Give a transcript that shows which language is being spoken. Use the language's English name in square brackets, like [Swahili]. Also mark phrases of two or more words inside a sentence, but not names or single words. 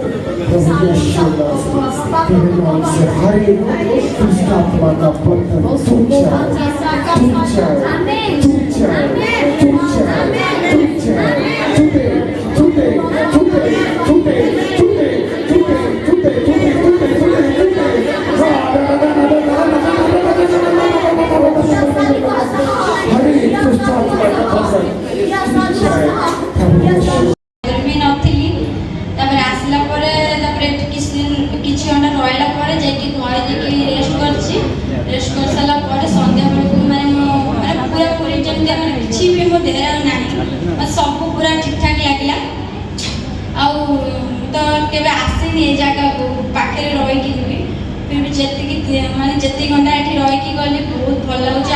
[Hindi] प्रभु यीशु मसीह तेरे नाम से हर एक दुष्ट आत्मा का बंधन टूट जाए, टूट जाए, टूट जाए, टूट जाए, टूट जाए, टूटे, टूटे, टूटे, टूटे, टूटे, टूटे, टूटे, टूटे, टूटे, टूटे, हर एक दुष्ट आत्मा का बंधन टूट जाए। प्रभु यीशु [Odia] କିଛି ଘଣ୍ଟା ରହିଲା ପରେ ଯାଇକି ଘରେ ଯାଇକି ରେଷ୍ଟ କରିସାରିଲା ପରେ ସନ୍ଧ୍ୟା ବେଳକୁ ମାନେ ପୁରା ପୁରୀ ଯେମିତି ମାନେ କିଛି ବି ମୋ ଦେହରେ ଆଉ ନାହିଁ, ମାନେ ସବୁ ପୁରା ଠିକ୍ ଠାକ୍ ଲାଗିଲା। ଆଉ ତ କେବେ ଆସିନି ଏ ଜାଗାକୁ ପାଖରେ ରହିକି ବି ଯେତିକି ଘଣ୍ଟା ଏଠି ରହିକି ଗଲି ବହୁତ ଭଲ ଲାଗୁଛି।